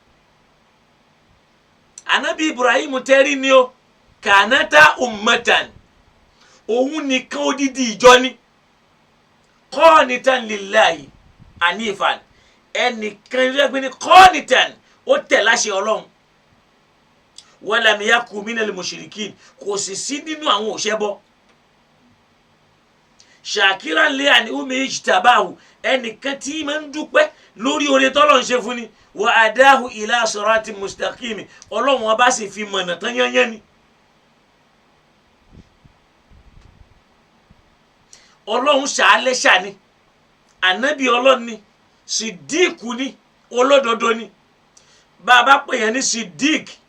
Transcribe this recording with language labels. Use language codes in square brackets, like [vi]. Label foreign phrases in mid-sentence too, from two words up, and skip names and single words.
[yo] Ànábì Ibrahim tẹ́rí ni ó kànáta ummatan òun nìkan odidi ìjọ ni [ar] قانتا لله حنيفا [yo] ẹnìkan rẹ́gbẹ́ ni qanitan ó tẹ̀ láṣẹ Ọlọ́run [ar] ولم يكن من المشركين [yo] kò sì sí nínú àwọn òṣèbọ [ar] شاكرا لأنعمه اجتباه [yo] ẹnìkan tí máa ń dúpẹ́ lórí oore tọ́lọ́run ṣe fún ni [ar] وهداه إلى صراط مستقيم [yo] Ọlọ́run ọba sì fi mọ̀nà tán yányán ni Ọlọ́run ṣàálẹ́ ṣàní ànábì Ọlọ́run ni Siddiq ni olódodo ni bàbá pè yẹn ní Siddiq